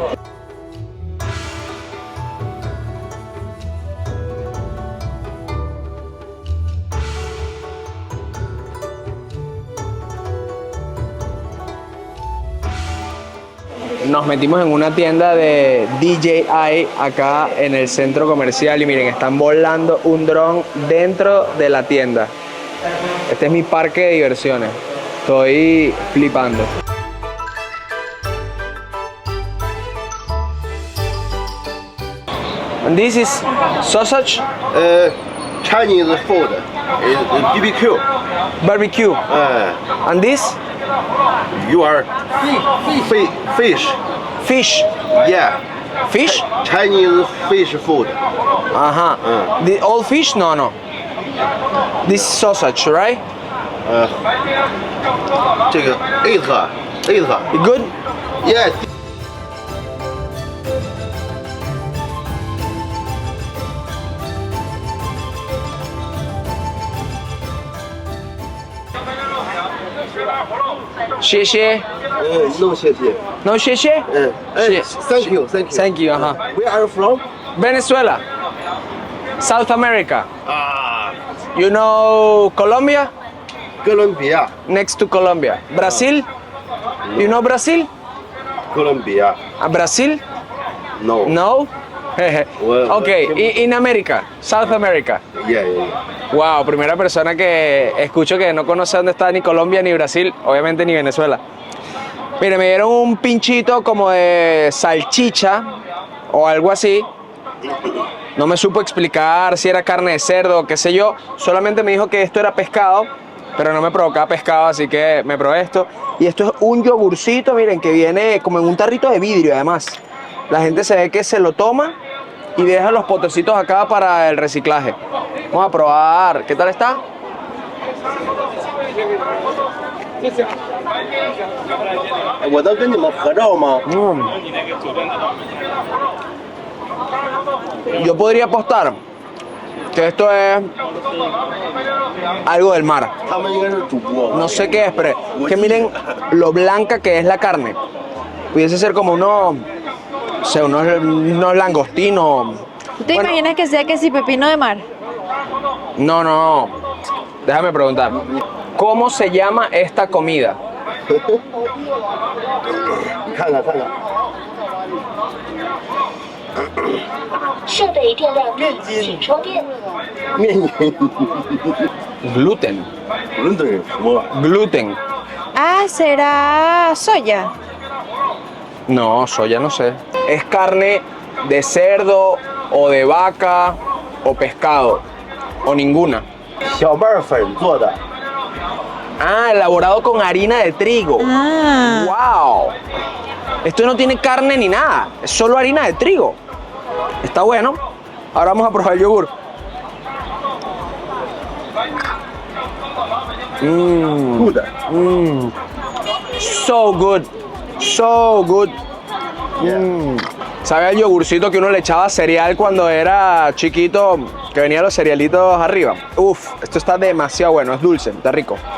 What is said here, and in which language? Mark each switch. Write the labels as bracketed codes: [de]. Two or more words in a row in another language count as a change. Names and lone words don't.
[es] Nos metimos en una tienda de DJI acá en el centro comercial y miren, están volando un dron dentro de la tienda. Este es mi parque de diversiones. Estoy flipando. [en] And this is sausage? Chinese food is BBQ. Barbecue. And this? You are fish. Fish. Yeah. Fish? Chinese fish food. Uh-huh. The old fish? No, no. This is sausage, right? [zh] 这个 eight. [en] Good? Yeah. [zh] 谢谢. No 谢谢。 No 谢谢? [en] Thank you. Thank you, uh-huh. Where are you from? Venezuela. South America. Ah, You know Colombia? [zh] 哥伦比亚。 [en] Next to Colombia. Brazil? You know Brazil? [zh] 哥伦比亚。 [en] Brazil? No. No? Well, Okay, in America, South America. Yeah. [es] Wow, primera persona que escucho que no conoce dónde está ni Colombia ni Brasil, obviamente ni Venezuela. Mire, me dieron un pinchito como de salchicha o algo así. No me supo explicar si era carne de cerdo o qué sé yo. Solamente me dijo que esto era pescado, pero no me provocaba pescado, así que me probé esto. Y esto es un yogurcito, miren, que viene como en un tarrito de vidrio además. La gente se ve que se lo toma y deja los potecitos acá para el reciclaje. Vamos a probar. ¿Qué tal está? [zh] 我能跟你们合照吗？ [es] Yo podría apostar que esto es algo del mar. [zh] 他们应该是主播。 [es] No sé qué es, pero que miren lo blanca que es la carne. Pudiese ser como unos, no sé, unos langostinos. ¿Tú te Bueno, imaginas que sea que si pepino de mar? no, no. Déjame preguntar. ¿Cómo se llama esta comida? [zh] 你看看看看，设备电量低，请充电。面筋， [en] Gluten. [zh] 伦敦人什么玩意儿？ [en] Gluten. [es] Ah, ¿será soya? No, soya no sé. Es carne de cerdo o de vaca o pescado o ninguna. [zh] 小麦粉做的， [es] Ah, elaborado con harina de trigo. Ah. ¡Wow! Esto no tiene carne ni nada, es solo harina de trigo. Está bueno. Ahora vamos a probar el yogur. [en] good。 So good. So good. [es] ¿Sabe el yogurcito que uno le echaba cereal cuando era chiquito? Que venían los cerealitos arriba. Uf, esto está demasiado bueno, es dulce, está rico.